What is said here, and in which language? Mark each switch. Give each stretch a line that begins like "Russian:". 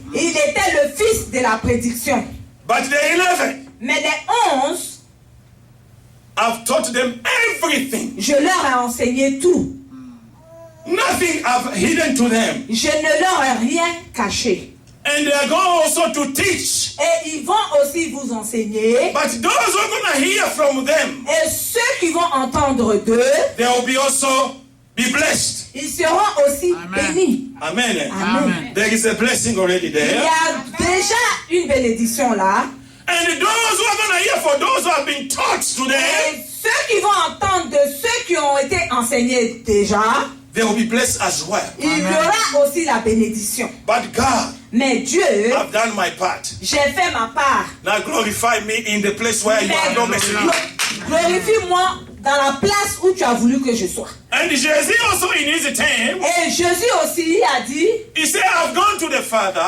French: Il était le fils de la prédiction.
English: But the 11,
French: Mais les 11,
English: I've taught them everything.
French: je leur ai enseigné tout.
English: Nothing I've hidden to them.
French: Je ne leur ai rien caché.
English: And they are going also to teach.
French: Et ils vont aussi vous enseigner.
English: But those who are going to hear from them,
French: Et ceux qui vont entendre d'eux,
English: they will be also be blessed.
French: ils seront aussi Amen. bénis. Amen. Amen.
English: There is a blessing already
French: Il y
English: there.
French: a déjà une bénédiction là.
English: And those who are going to hear for those who have been taught today,
French: Et ceux qui vont entendre de ceux qui ont été enseignés déjà,
English: they will be blessed as well.
French: il y aura aussi la bénédiction.
English: But God,
French: Mais Dieu,
English: I've done my part.
French: j'ai fait ma part.
English: Now glorify me in the place where you are not messing up.
French: Glorifie-moi dans la place où tu as voulu que je sois.
English: And Jesus also in his time,
French: Et Jésus aussi a dit,
English: he said, I've gone to the Father.